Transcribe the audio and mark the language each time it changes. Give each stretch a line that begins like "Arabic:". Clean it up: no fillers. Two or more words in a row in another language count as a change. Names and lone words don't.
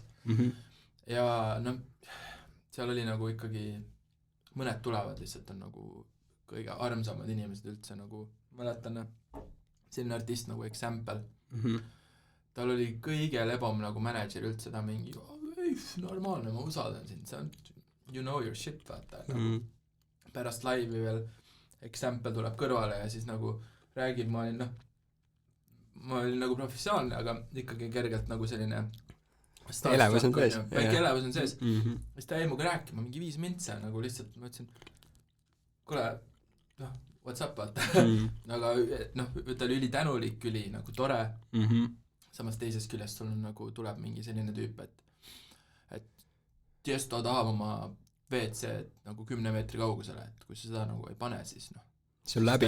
Estonian: Ja seal oli nagu ikkagi mõned tulevad lihtsalt on nagu kõige armsamad inimesed üldse nagu mäletan selline artist nagu Example. Tal oli kõige lebam nagu manager üldse, ta mingi normaalne, ma usaldan sind, see on
English: you know your shit,
Estonian: vaata. Pärast laivi veel Example tuleb kõrvale ja siis nagu räägib, ma olin nagu professionaalne, aga ikkagi kergelt nagu selline elevus on sees. Väike elevus on sees. Siis ta jäi muga rääkima, mingi 5 mintse, nagu lihtsalt ma ütlesin, kuule,
English: what's up,
Estonian: vaata. Aga ta oli üli tänulik, üli nagu tore. Samas teises küljest sul nagu tuleb mingi selline tüüp, et Tiesto tahab oma WC nagu 10 meetri kaugusele, et kui sa seda nagu ei pane, siis see on läbi.